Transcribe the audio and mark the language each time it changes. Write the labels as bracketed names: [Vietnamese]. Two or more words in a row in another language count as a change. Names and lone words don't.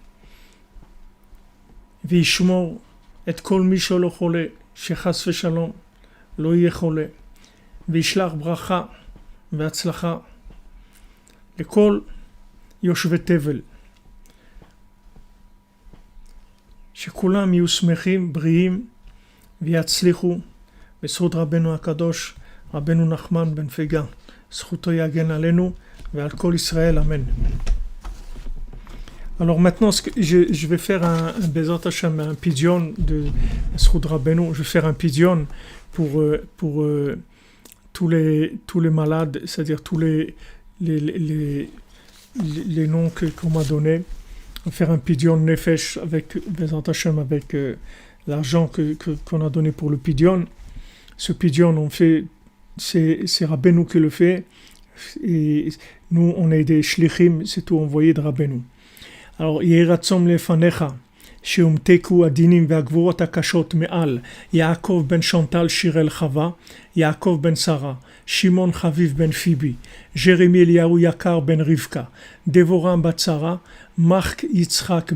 [Hebrew] וישמור את כל מי שלא חולה, שחס ושלום לא יהיה חולה, וישלח ברכה והצלחה לכל יושבי תבל, שכולם יהיו שמחים, בריאים ויצליחו בזכות רבנו הקדוש, רבנו נחמן בן פגה. זכותו יגן עלינו ועל כל ישראל, amen. [French] Alors maintenant, je vais faire [Hebrew] בעזרת השם, [French] un pidyon de [Hebrew] זכות רבנו. [French] Je vais faire un pidyon pour tous les malades, c'est-à-dire tous les noms qu'on m'a donnés. On va faire un [Hebrew] פדיון נפש [French] avec [Hebrew] בעזרת השם, [French] avec l'argent qu'on a donné pour le pidyon. Ce pidyon, on fait, c'est Rabbeinu qui le fait. Et nous, on est des shlichim, c'est tout envoyé de Rabbeinu. Alors, [Hebrew] יהי רצון לפניך, שהומתקו הדינים והגבורות הקשות מעל יעקב בן שונטל שיראל חווה, יעקב בן שרה, שמעון חביב בן פיבי, ג'רמי אליהו יקר בן רבקה, דבורם בת שרה, מחק יצחק